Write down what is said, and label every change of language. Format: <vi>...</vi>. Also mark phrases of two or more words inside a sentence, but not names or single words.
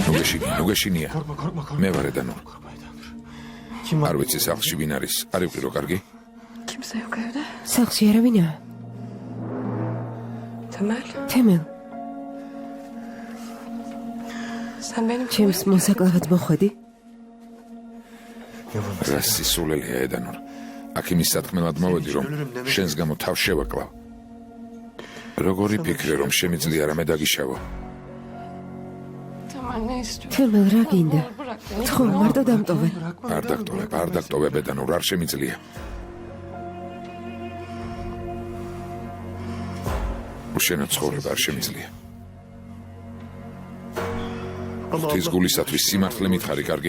<ka>შიგნო გეშინია. მე ვარ ედანურ. არ ვიცი სახლში ვინ არის. არ იყირო კარგი?</ka> <tr>Kimse yok evde.</tr> <ka>სახლში არავინაა. Temel. თემელ,</ka> <tr>Sen benim</tr> <ka>ჩემს მოსაკლავად მოხვედი? რა სისულელია ედანურ. აქ იმის სათქმელად მოვედი, რომ შენს გამო თავს შევაკლავ. როგორი ფიქრე, რომ შემიძლია რამე დაგიშავო?</ka> <tr>Temel ne istiyorsun?</tr> <ka>თემელ, რა გინდა?</ka> <tr>Bırak beni.</tr> <ka>ხო, მარტო დამტოვე. არ დაგტოვებ ედანურ, არ შემიძლია. უშენო ცხოვრება არ შემიძლია. ღვთის გულისათვის სიმართლე მითხარი, კარგი?</ka>